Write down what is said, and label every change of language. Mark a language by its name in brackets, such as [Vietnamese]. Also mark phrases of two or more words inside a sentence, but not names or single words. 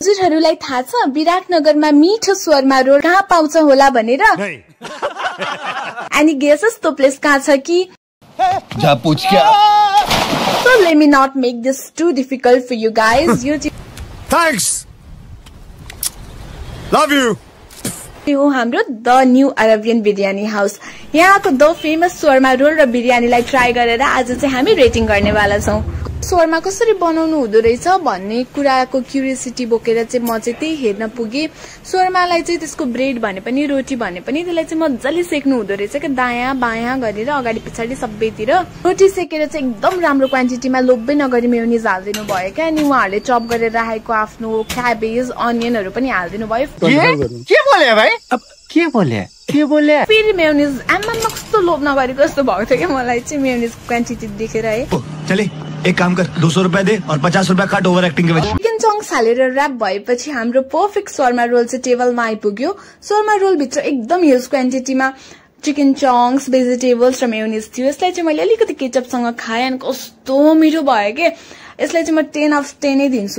[Nepali] हजुरहरूलाई थाहा छ विराटनगरमा मिठो स्वरमा रोल कहाँ पाउँछ होला भनेर? अनि गेसेस त्यो प्लेस कहाँ छ कि? [Hindi] जा पूछ क्या? [English] So let me not make this too difficult for you guys. Thanks. Love you. [Nepali] हो हाम्रो द न्यू अरेबियन बिरयानी हाउस। यहाँको [English] the famous shawarma roll [Nepali] र बिरयानीलाई ट्राई गरेर आज चाहिँ हामी रेटिङ गर्नेवाला छौं। शोरमा कसरी बनाउनु हुँदो रहेछ भन्ने कुराको क्युरियोसिटी बोकेर चाहिँ म चाहिँ त्यही हेर्न पुगे। शोरमालाई चाहिँ त्यसको ब्रेड भने पनि रोटी भने पनि त्यसलाई चाहिँ मजाले सेक्नु हुँदो रहेछ के दायाँ बायाँ गरेर अगाडि पछाडि सबैतिर। रोटी सेकेर चाहिँ एकदम राम्रो क्वान्टिटीमा लोभै नगरी मेयोनिज हाल्दिनु भयो क्या। अनि उहाँहरूले चप गरेर राखेको आफ्नो क्याबेज अनियनहरू पनि हाल्दिनु भयो। के बोले भाइ? अब के बोले? फेरि मेयोनिज आमामा कस्तो लोभ नगरेको जस्तो भएको थियो क्या मलाई चाहिँ मेयोनिज क्वान्टिटी देखेर है। [Hindi] चले एक काम कर 200 रुपए दे और 50 रुपए काट [English] over acting [Hindi] के वजह। [English] chicken chunks [Nepali] हालेर र्याप भएपछि हाम्रो पर्फेक्ट शर्मा रोल चाहिँ टेबलमा आइपुग्यो। शर्मा रोल भित्र एकदम ह्युज क्वान्टिटीमा [English] chicken chunks vegetables [Nepali] र मेयोनिज थियो। यसलाई चाहिँ मैले अलिकति केचपसँग खाएँ अनि कस्तो मिठो भयो के। यसलाई चाहिँ म 10/10 नै दिन्छु।